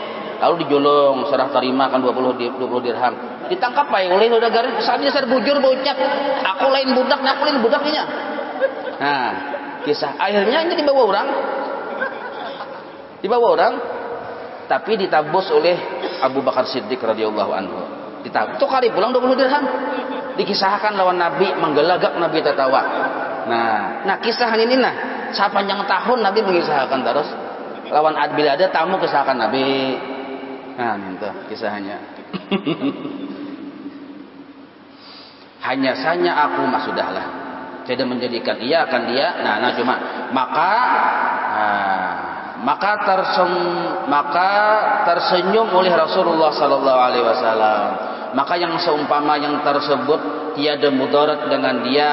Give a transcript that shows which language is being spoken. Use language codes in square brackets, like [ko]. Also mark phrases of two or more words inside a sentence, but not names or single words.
[bjn] Lalu dijolong, serah terima kan 20 dirham. Ditangkap aja oleh saudagar, saatnya saya bujur baucap. Aku lain budaknya. Nah, kisah akhirnya ini dibawa orang, tapi ditabus oleh Abu Bakar Siddiq [ar] رضي الله عنه. [bjn] Ditabus, kali pulang 20 dirham. Dikisahkan lawan Nabi, menggelagak Nabi tertawa. Nah kisah ini nah, sepanjang tahun Nabi mengisahkan terus. Lawan bila ada tamu kisahkan Nabi. Nah, itu kisahnya. Hanya saja aku sudahlah. Tidak menjadikan ia akan dia. Nah cuma maka tersenyum oleh Rasulullah [ar] صلى الله عليه وسلم. [bjn] Maka yang seumpama yang tersebut tiada mudarat dengan dia.